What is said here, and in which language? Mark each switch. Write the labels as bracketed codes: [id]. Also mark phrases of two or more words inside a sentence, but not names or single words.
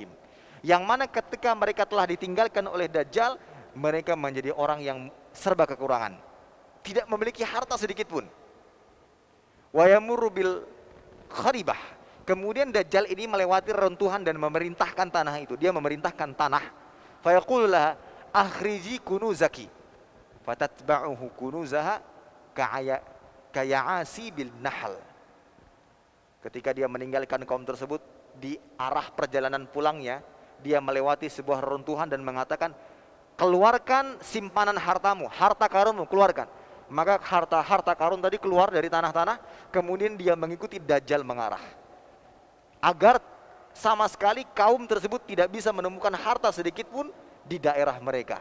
[id] Yang mana ketika mereka telah ditinggalkan oleh Dajjal, mereka menjadi orang yang serba kekurangan, tidak memiliki harta sedikit pun. [ar] ويمر بالخربة. [id] Kemudian Dajjal ini melewati reruntuhan dan memerintahkan tanah itu. Dia memerintahkan tanah. [ar] فيقول لها أخرجي كنوزك فتتبعه كنوزها كيعاسيب النحل. [id] Ketika dia meninggalkan kaum tersebut, di arah perjalanan pulangnya dia melewati sebuah reruntuhan dan mengatakan, keluarkan simpanan hartamu, harta karunmu, keluarkan. Maka harta karun tadi keluar dari tanah-tanah. Kemudian dia mengikuti Dajjal mengarah, agar sama sekali kaum tersebut tidak bisa menemukan harta sedikit pun di daerah mereka.